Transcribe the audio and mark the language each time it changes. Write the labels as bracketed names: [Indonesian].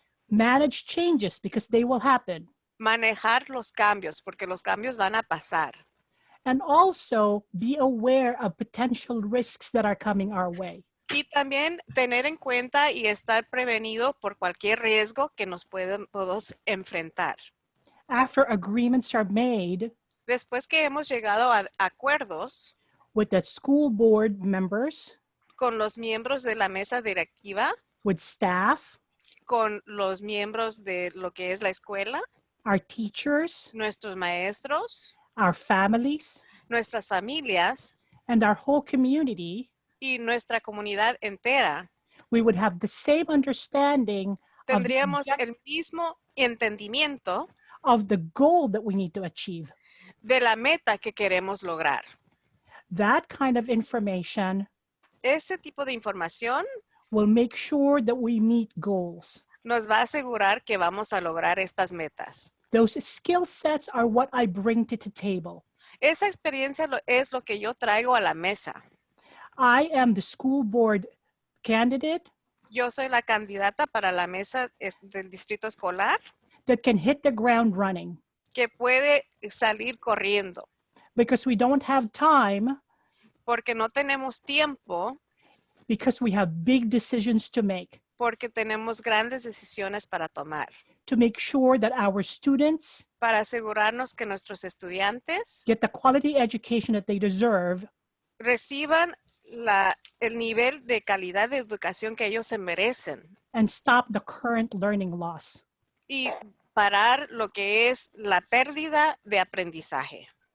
[English] Manage changes because they will happen. [Spanish] Manejar los cambios porque los cambios van a pasar. [English] And also be aware of potential risks that are coming our way. [Spanish] Y también tener en cuenta y estar prevenido por cualquier riesgo que nos podamos enfrentar. [English] After agreements are made, [Spanish] después que hemos llegado a acuerdos [English] with the school board members, [Spanish] con los miembros de la mesa directiva, [English] with staff, [Spanish] con los miembros de lo que es la escuela, [English] our teachers, [Spanish] nuestros maestros, [English] our families, [Spanish] nuestras familias, [English] and our whole community, [Spanish] y nuestra comunidad entera, [English] we would have the same understanding [Spanish] tendríamos el mismo entendimiento [English] of the goal that we need to achieve. [Spanish] De la meta que queremos lograr. [English] That kind of information, [Spanish] ese tipo de información, [English] will make sure that we meet goals. [Spanish] Nos va a asegurar que vamos a lograr estas metas. [English] Those skill sets are what I bring to the table. [Spanish] Esa experiencia es lo que yo traigo a la mesa. [English] I am the school board candidate. [Spanish] Yo soy la candidata para la mesa del distrito escolar. [English] That can hit the ground running. [Spanish] Que puede salir corriendo. [English] Because we don't have time. [Spanish] Porque no tenemos tiempo. [English] Because we have big decisions to make. [Spanish] Porque tenemos grandes decisiones para tomar. [English] To make sure that our students [Spanish] para asegurarnos que nuestros estudiantes [English] get the quality education that they deserve. [Spanish] Reciban el nivel de calidad de educación que ellos se merecen. [English] And stop the current learning loss. [Spanish] Y parar lo que es la pérdida de aprendizaje.